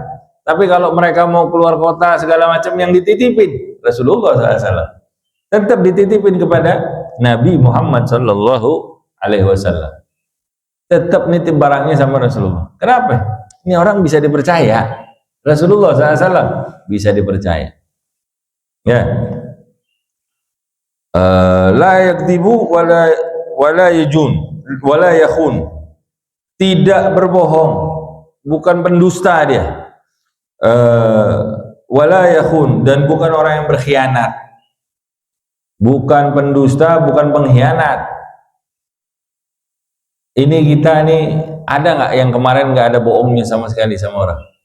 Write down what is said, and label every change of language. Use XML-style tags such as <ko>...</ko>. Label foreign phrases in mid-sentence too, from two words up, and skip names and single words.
<id>Tapi kalau mereka mau keluar kota segala macam, yang dititipin Rasulullah SAW, tetap dititipin kepada Nabi Muhammad SAW. Tetap nitip barangnya sama Rasulullah. Kenapa? Ini orang bisa dipercaya. Rasulullah SAW bisa dipercaya.</id> <ar>Ya, لا يكذب ولا يجون ولا يخون,</ar> <id>tidak berbohong, bukan pendusta dia,</id> <ar>ولا يخون,</ar> <id>dan bukan orang yang berkhianat, bukan pendusta, bukan pengkhianat. Ini kita nih, ada nggak yang kemarin nggak ada bohongnya sama sekali sama orang?</id>